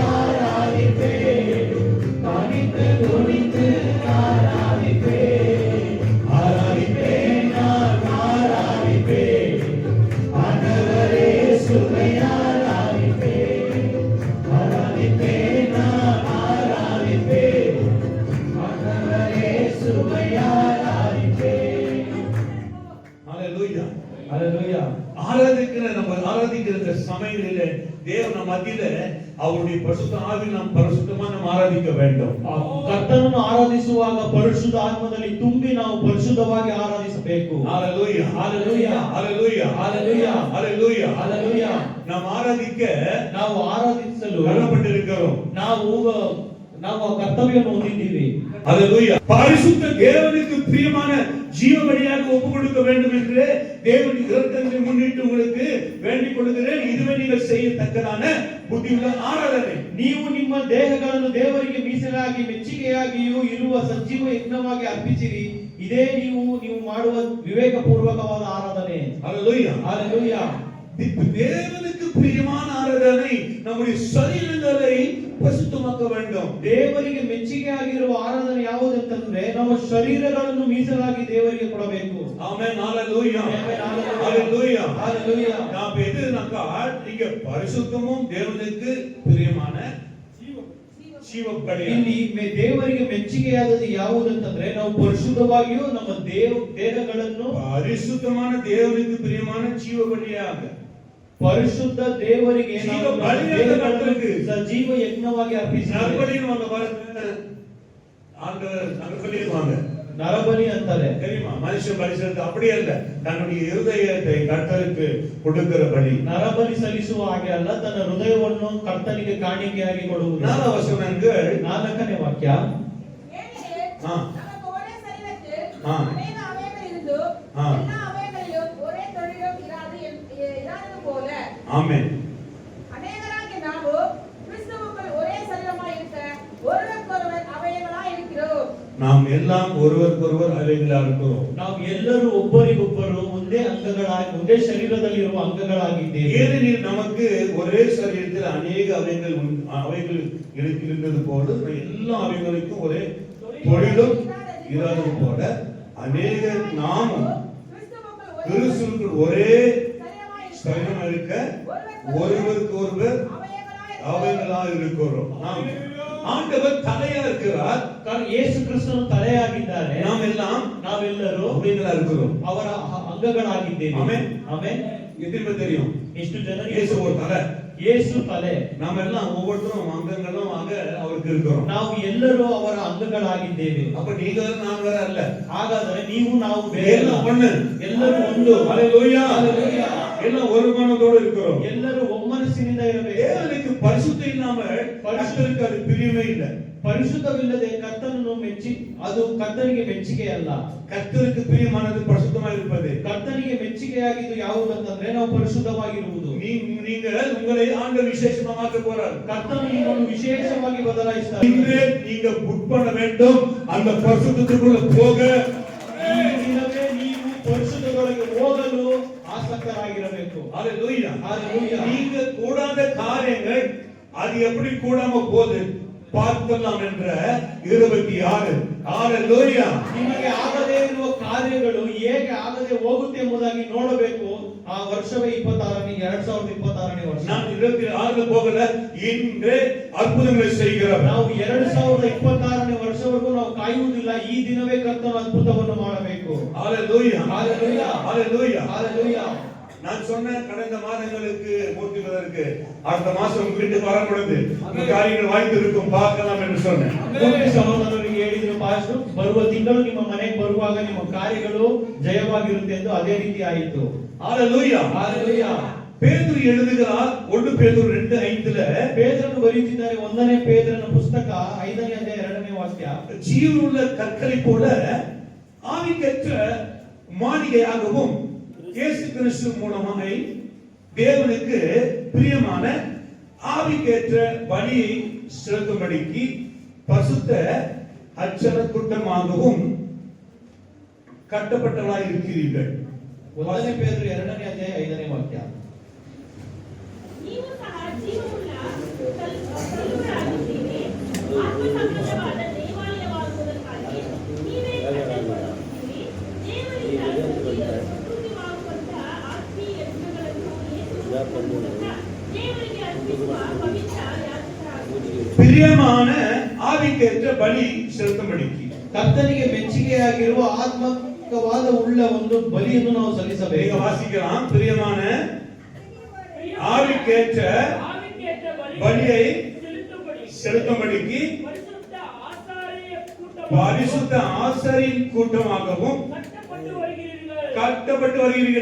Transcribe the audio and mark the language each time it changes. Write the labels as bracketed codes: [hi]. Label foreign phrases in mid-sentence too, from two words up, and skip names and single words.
[ta] ஆராதிப்பேன், பணிந்து குனிந்து ஆராதிப்பேன், ஆராதிப்பேன், நான் ஆராதிப்பேன், ஆண்டவரே இயேசுவை ஆராதிப்பேன், ஆராதிப்பேன், நான் ஆராதிப்பேன், ஆண்டவரே இயேசுவை ஆராதிப்பேன். ஹalleluya ஹalleluya. ஆராதிக்கிற நம்ம ஆராதிக்கிற சமயங்களிலே தேவன மத்தியில அவருடைய பரிசுத்த ஆவி நாம் பரிசுத்தமா நாம் ஆராதிக்க வேண்டும். [kn] ಕರ್ತನನ್ನು ಆರಾಧಿಸುವಾಗ ಪರಿಶುದ್ಧ ಆತ್ಮದಲ್ಲಿ ತುಂಬಿ ನಾವು ಪರಿಶುದ್ಧವಾಗಿ ಆರಾಧಿಸಬೇಕು. [ta] ஹalleluya ஹalleluya ஹalleluya ஹalleluya ஹalleluya ஹalleluya. நாம் ஆராதிக்க [kn] ನಾವು ಆರಾಧಿಸಲು [ta] கட்டப்பட்டிருக்கிறோம். [kn] ನಾವು ನಾವು ಆ ಕರ್ತವ್ಯವನ್ನು ಹೊಂದಿದ್ದೀವಿ. [ta] அல்லேலூயா. பரிசுத்த தேவனுக்கு பிரியமான ஜீவ பலியாக ஒப்பு கொடுக்க வேண்டும் என்று தேவன் இரக்கத்தை முன்னிட்டு உங்களுக்கு வேண்டிக் கொள்கிறேன். இதுவே நீங்கள் செய்யத்தக்கதான புத்தியுள்ள ஆராதனை. [kn] ನೀವು ನಿಮ್ಮ ದೇಹಗಳನ್ನು ದೇವರಿಗೆ ಮೀಸಲಾಗಿ ಮೆಚ್ಚುಗೆಯಾಗಿಯೂ ಇರುವ ಸಜೀವ ಯಜ್ಞವಾಗಿ ಅರ್ಪಿಸಿರಿ. ಇದೇ ನೀವು ಮಾಡುವ ವಿವೇಕಪೂರ್ವಕವಾದ ಆರಾಧನೆ. [ta] அல்லேலூயா. ஹalleluya. தேவனுக்கு பிரியமான ஆராதனை நம்முடைய சரீரங்களை பரிசுத்தமாக்க வேண்டும். [kn] ದೇವರಿಗೆ ಮೆಚ್ಚುಗೆ ಆಗಿರುವ ಆರಾಧನೆ ಯಾವುದಂತಂದ್ರೆ ನಮ್ಮ ಶರೀರಗಳನ್ನು ಮೀಸಲಾಗಿ ದೇವರಿಗೆ ಕೊಡಬೇಕು. [ta] ஆமென். ஹalleluya. ஹalleluya. ஹalleluya. நாம் எதுனாக்கா நீங்க பரிசுத்தமும் தேவனுக்கு பிரியமான [kn] ಜೀವ ಬಲಿ. ಇಲ್ಲಿ ದೇವರಿಗೆ ಮೆಚ್ಚುಗೆಯಾದದ್ದು ಯಾವುದಂತಂದ್ರೆ ನಾವು ಪರಿಶುದ್ಧವಾಗಿಯೂ ನಮ್ಮ ದೇಹಗಳನ್ನು [ta] ಪರಿಶುದ್ಧமான தேவனுக்கு பிரியமான ஜீவ பலியாக [kn] ಪರಿಶುದ್ಧ ದೇವರಿಗೆ ಜೀವ ಬಲಿಯಾಗ ಕರ್ತருக்கு ಸಜೀವ ಯಜ್ಞವಾಗಿ ಅರ್ಪಿಸಿ. [ta] நரபலின்னு பாருங்க, ஆண்டவர் நரபலிவாங்க, [kn] நரபலி ಅಂತಾರೆ [ta] தெரியுமா? மனுஷன் பலி செலுத்த அப்படி அல்ல, தன்னுடைய இருதயத்தை கர்த்தருக்கு கொடுக்கிற பலி. [kn] ನರಬಲಿ ಸಲ್ಲಿಸುವ ಹಾಗೆ ಅಲ್ಲ, ತನ್ನ ಹೃದಯವನ್ನು ಕರ್ತನಿಗೆ ಕಾಣಿಕೆಯಾಗಿ ಕೊಡುವುದು. 4ನೇ ವಚನங்கள் 4ನೇ ವಾಕ್ಯ. [ta] ஏனெனில் ஆ. நமக்கு ஒரே சரீரத்தில் ஆ. அநேக அவயங்கள் இருந்து ஆ. எல்லா அவயங்களிலும் ஒரே தொழிலும் இராதது போல ஆமென். அநேகராகிய நாமும் கிறிஸ்துவுக்குள் ஒரே சரீரமாய் இருக்க ஒருவருக்கொருவர் அவயவங்களாய் இருக்கிறோம். நாம் எல்லாம் ஒருவருக்கொருவர் அவைகளா இருக்கிறோம். [kn] ನಾವು ಎಲ್ಲರೂ ಒಬ್ಬರಿಗೊಬ್ಬರು ಒಂದೇ ಅಂಗಗಳಾಗಿ ಒಂದೇ ಶರೀರದಲ್ಲಿರುವ ಅಂಗಗಳಾಗಿದ್ದೇವೆ. [ta] ஏனெனில் நமக்கு ஒரே சரீரத்தில் அநேக அவைகள் இருக்கின்றது போல எல்லா அவைகளுக்கும் ஒரே தொழிலும் இராதது போல அநேக நாமும் கிறிஸ்துவுக்குள் ஒரே சரீரமா இருக்க ஒருவருக்கு ஒருவர் அவைகளா இருக்கிறோம். நாம் ஆண்டவர் தலையா இருக்கிறார், [kn] ಯೇಸು ಕ್ರಿಸ್ತನು ತಲೆಯಾಗಿದ್ದಾನೆ. [ta] ನಾವೆಲ್ಲರೂ ಅவைகளா இருக்கிறோம், [kn] ಅವರ ಅಂಗಗಳಾಗಿದ್ದೇವೆ. ಆಮೆನ್. ಆಮೆನ್. [ta] எத்தனை தெரியும்? [kn] ಎಷ್ಟು ಜನರಿಗೆ [ta] இயேசு ஒரு தலை, [kn] ಯೇಸು ತಲೆ. [ta] நாம எல்லாம் ஒவ்வொருத்தரும் அங்கங்களும் அவருக்கு இருக்கிறோம். [kn] ನಾವು ಎಲ್ಲರೂ ಅವರ ಅಂಗಗಳಾಗಿದ್ದೇವೆ. [ta] அப்ப நீங்க நான் வேற அல்ல, [kn] ಹಾಗಾದರೆ ನೀವು ನಾವು ಬೇರೆ ಅಲ್ಲ. [ta] எல்லாம் ஒண்ணு, [kn] ಎಲ್ಲರೂ ಒಂದು. [ta] ஹalleluya. ஹalleluya. எல்லாம் ஒரு மனதோடு இருக்கிறோம். [kn] ಎಲ್ಲರೂ ಒಮ್ಮನಸ್ಸಿನಿಂದ ಇರಬೇಕು. [ta] தேவனுக்கு பரிசுத்தம் இல்லாம கர்த்தருக்கு அது பிரியமே இல்லை. [kn] ಪರಿಶುದ್ಧವಿಲ್ಲದೆ ಕರ್ತನನ್ನು ಮೆಚ್ಚಿ ಅದು ಕರ್ತನಿಗೆ ಮೆಚ್ಚುಗೆ ಅಲ್ಲ. [ta] கர்த்தருக்கு பிரியமானது பரிசுத்தமாக இருப்பது. [kn] ಕರ್ತನಿಗೆ ಮೆಚ್ಚುಗೆಯಾಗಿದ್ದು ಯಾವುದಂತಂದ್ರೆ ನಾವು ಪರಿಶುದ್ಧವಾಗಿರುವುದು. [ta] நீங்கள் உங்களை ஆண்டவர் விசேஷமா மாற்ற போறார். [kn] ಕರ್ತನು ನಿಮ್ಮನ್ನು ವಿಶೇಷವಾಗಿ ಬದಲಾಯಿಸ್ತಾನೆ. [ta] இன்று நீங்க புக் பண்ண வேண்டும் அந்த பரிசுத்தத்துக்குள்ள போக. [kn] ಈ ದಿನವೇ ನೀವು ಪರಿಶುದ್ಧದೊಳಗೆ ಹೋಗಲು ಆಸಕ್ತರಾಗಿರಬೇಕು. [ta] ஹalleluya. ஹalleluya. நீங்க கூடாத காரியங்கள் அது எப்படி கூடாம போகுது பார்க்கலாம் என்ற 26. ஹalleluya. [kn] ನಿಮಗೆ ಆಗದೇ ಇರುವ ಕಾರ್ಯಗಳು ಹೇಗೆ ಆಗದೆ ಹೋಗುತ್ತೆ ಎಂಬುದಾಗಿ ನೋಡಬೇಕು. ಆ ವರ್ಷವೇ 2026ನೇ ವರ್ಷ. [ta] நான் 26 போகல, இன்று அற்புதங்களை செய்கிறவர். [kn] ನಾವು 2026ನೇ ವರ್ಷವರೆಗೂ ನಾವು ಕಾಯುವುದಿಲ್ಲ. ಈ ದಿನವೇ ಕರ್ತನ ಅದ್ಭುತವನ್ನು ಮಾಡಬೇಕು. [ta] ஹalleluya. ஹalleluya. ஹalleluya. ஹalleluya. நான் சொன்ன கடந்த மாதங்களுக்கு மூர்த்திவதற்கு அடுத்த மாசம் உங்க வீட்டுக்கு வர பொழுது உங்க காரியங்கள் வாய்ப்பு இருக்கும் பார்க்கலாம் என்று சொன்னேன். [kn] ಮುಂದೆ ಸಹೋದರರಿಗೆ ಹೇಳಿದ್ರು ಪಾಸ್ಟರ್, ಬರುವ ತಿಂಗಳು ನಿಮ್ಮ ಮನೆಗೆ ಬರುವಾಗ ನಿಮ್ಮ ಕಾರ್ಯಗಳು ಜಯವಾಗಿರುತ್ತೆ ಎಂದು ಅದೇ ರೀತಿ ಆಯಿತು. [ta] ஹalleluya. ஹalleluya. பேதுரு எழுதுகிறார் 1 பேதுரு 2:5 [kn] ಪೇತ್ರನು ಬರೆಯುತ್ತಿದ್ದಾರೆ 1ನೇ ಪೇತ್ರನ ಪುಸ್ತಕ 5ನೇ ಅಧ್ಯಾಯ 2ನೇ ವಾಕ್ಯ. [ta] ஜீவனுள்ள கற்களை போல ஆவிக்கேற்ற மாளிகையாகவும் இயேசு கிறிஸ்து மூலமாய் தேவனுக்கு பிரியமான ஆவிக்கேற்ற பலியை செலுத்தும்படிக்கு பசுத்த அச்சர கூட்டமாகவும் கட்டப்பட்டவர்களாய் இருக்கிறீர்கள். [kn] 1ನೇ ಪೇತ್ರ 2ನೇ ಅಧ್ಯಾಯ 5ನೇ ವಾಕ್ಯ. ನೀವು ಸಹ ಜೀವವುಳ್ಳ ಕಲ್ಲುಗಳಾಗಿದ್ದೀರಿ. ಆತ್ಮ ಸಂಬಂಧವಾದ ದೇವಾಲಯವಾಗುವುದಕ್ಕಾಗಿ ನೀವೇ ಕಟ್ಟಲ್ಪಟ್ಟಿದ್ದೀರಿ. ದೇವರಿಂದ ಸ್ತುತಿವಾಗುವಂತಹ ಆತ್ಮೀಯ ಯಜ್ಞಗಳನ್ನು ಯೇಸುವಿನ ಮೂಲಕ ದೇವರಿಗೆ ಅರ್ಪಿಸುವ ಪವಿತ್ರ ಯಾಜಕರಾಗಿದ್ದೀರಿ. [ta] பிரியமான ஆவிக்கேற்ற பலி செலுத்தும்படிக்கு [kn] ಕರ್ತನಿಗೆ ಮೆಚ್ಚುಗೆಯಾಗಿರುವ ಆತ್ಮಕವಾದ ಉಳ್ಳ ಒಂದು ಬಲಿಯನ್ನು ನಾವು ಸಲ್ಲಿಸಬೇಕು. [ta] நீங்க வாசிக்கலாம். பிரியமான ஆவிக்கேற்ற பலியை செலுத்தும்படிக்கு பரிசுத்த ஆசாரியின் கூட்டமாகவும் கட்டப்பட்டு வருகிறீர்கள்.